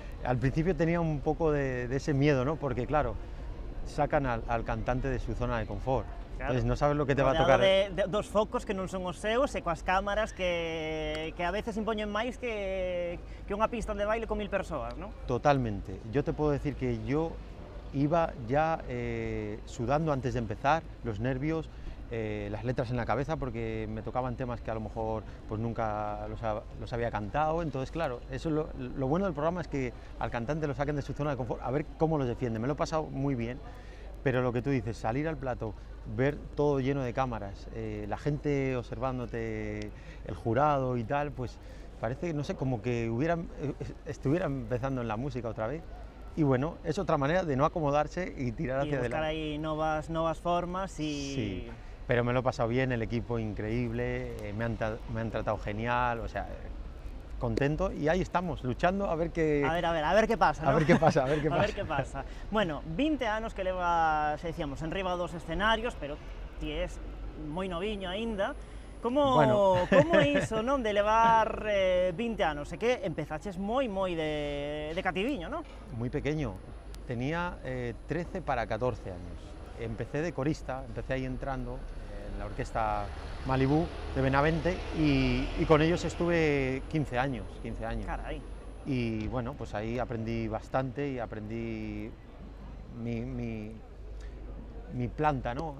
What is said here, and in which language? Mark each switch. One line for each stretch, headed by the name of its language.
Spanish: Al principio tenía un poco de ese miedo, ¿no? Porque claro, sacan al cantante de su zona de confort. Claro. Entonces no sabes lo que te va a tocar.
Galician: De dos focos que non son os seus e coas cámaras que a veces impoñen máis que unha pista de baile con 1000 persoas, ¿no?
Spanish: Totalmente. Yo te puedo decir que yo iba ya sudando antes de empezar, los nervios, las letras en la cabeza, porque me tocaban temas que a lo mejor pues nunca los había cantado. Entonces, claro, eso es lo bueno del programa, es que al cantante lo saquen de su zona de confort, a ver cómo los defiende. Me lo he pasado muy bien, pero lo que tú dices, salir al plato, ver todo lleno de cámaras, la gente observándote, el jurado y tal, pues parece, no sé, como que estuviera empezando en la música otra vez. Y bueno, es otra manera de no acomodarse y tirar hacia adelante. Y buscar ahí novas formas y... Sí. Pero me lo he pasado bien, el equipo increíble, me han tratado genial, o sea, contento, y ahí estamos, luchando a ver qué... A ver qué pasa, ¿no? A ver qué pasa. A ver qué pasa.
Galician: Bueno, 20 anos que leva, se decíamos, enriba dos escenarios, pero ti es moi noviño aínda. Como é iso, non, de levar 20 anos? É que empezaches moi de cativiño, non?
Spanish: Muy pequeño, tenía 13 para 14 años. Empecé de corista, empecé ahí entrando en la orquesta Malibú de Benavente y con ellos estuve 15 años. Caray. Y bueno, pues ahí aprendí bastante y aprendí mi planta, ¿no?